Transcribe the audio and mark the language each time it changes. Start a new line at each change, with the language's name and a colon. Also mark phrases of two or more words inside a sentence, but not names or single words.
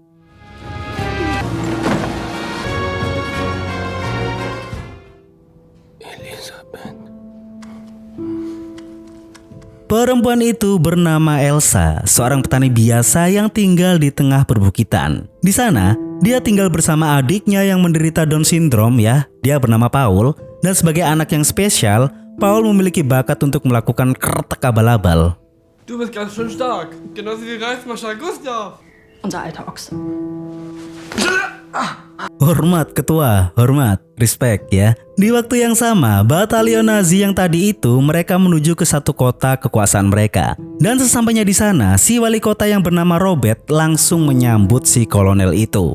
Indonesian: Perempuan itu bernama Elsa, seorang petani biasa yang tinggal di tengah perbukitan. Di sana, dia tinggal bersama adiknya yang menderita
English: Down syndrome
Indonesian: ya. Dia bernama Paul, dan sebagai anak yang spesial, Paul memiliki bakat untuk melakukan kretek abal-abal.
German: Du bist ganz schön stark, genauso wie Reismarschall Gustav. Unser alter Ochse.
Indonesian: Hormat ketua, hormat, respect ya. Di waktu yang sama, batalion Nazi yang tadi itu mereka menuju ke satu kota kekuasaan mereka. Dan sesampainya di sana, si wali kota yang bernama Robert langsung menyambut si kolonel itu.